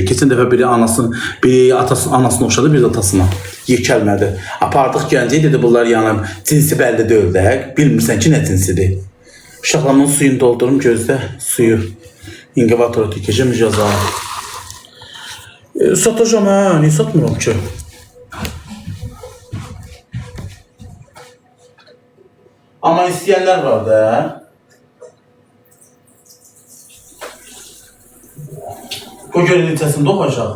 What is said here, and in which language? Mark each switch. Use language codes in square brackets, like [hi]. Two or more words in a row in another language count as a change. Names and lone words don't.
[az] Keçən dəfə biri anasını oxşadı, biri də atasına. Yekəlmədi. Apardıq Gəncəyə dedi bunlar yanım. Cinsi bəlli deyil də. Bilmirsən ki, nə cinsidir. Uşaqlarımın suyunu doldurum gözdə suyu. İnkubatora tükəcəm mücəza. Satacağım ha, niyə satmıram ki? [tr] Ama isteyenler var da. Bu gölün içerisinde doğacak.